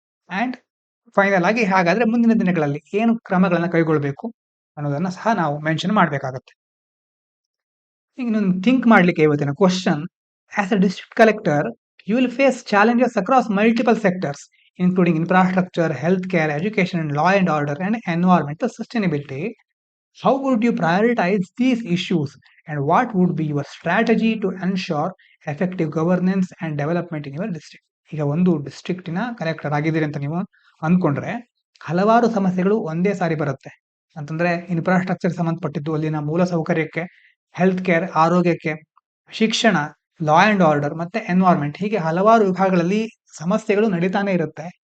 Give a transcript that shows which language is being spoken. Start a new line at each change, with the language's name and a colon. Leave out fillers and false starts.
Kannada: And final ಆಗಿ ಹಾಗಾದ್ರೆ ಮುಂದಿನ ದಿನಗಳಲ್ಲಿ ಏನು ಕ್ರಮಗಳನ್ನ ಕೈಗೊಳ್ಳಬೇಕು ಅನ್ನೋದನ್ನ ಸಹ ನಾವು ಮೆನ್ಷನ್ ಮಾಡಬೇಕಾಗತ್ತೆ. ಈಗ ನೀವು ಥಿಂಕ್ ಮಾಡ್ಲಿಕ್ಕೆ ಇವತ್ತಿನ
English: Question, as a district collector you will face challenges across multiple sectors including infrastructure, health care, education, and law and order, and environmental sustainability. How would you prioritize these issues and what would be your strategy to ensure effective governance and development in your district?
Kannada: ಈಗ ಒಂದು ಡಿಸ್ಟ್ರಿಕ್ಟಿನ collector ಆಗಿದ್ದೀರಿ ಅಂತ ನೀವು ಅಂದ್ಕೊಂಡ್ರೆ ಹಲವಾರು ಸಮಸ್ಯೆಗಳು ಒಂದೇ ಸಾರಿ ಬರುತ್ತೆ. ಅಂತಂದ್ರೆ ಇನ್ಫ್ರಾಸ್ಟ್ರಕ್ಚರ್ ಸಂಬಂಧಪಟ್ಟಿದ್ದು, ಅಲ್ಲಿನ ಮೂಲ ಸೌಕರ್ಯಕ್ಕೆ, ಹೆಲ್ತ್ ಕೇರ್, ಆರೋಗ್ಯಕ್ಕೆ, ಶಿಕ್ಷಣ, ಲಾ ಅಂಡ್ ಆರ್ಡರ್, ಮತ್ತೆ ಎನ್ವೈರನ್ಮೆಂಟ್, ಹೀಗೆ ಹಲವಾರು ವಿಭಾಗಗಳಲ್ಲಿ ಸಮಸ್ಯೆಗಳು ನಡೀತಾನೆ ಇರುತ್ತೆ.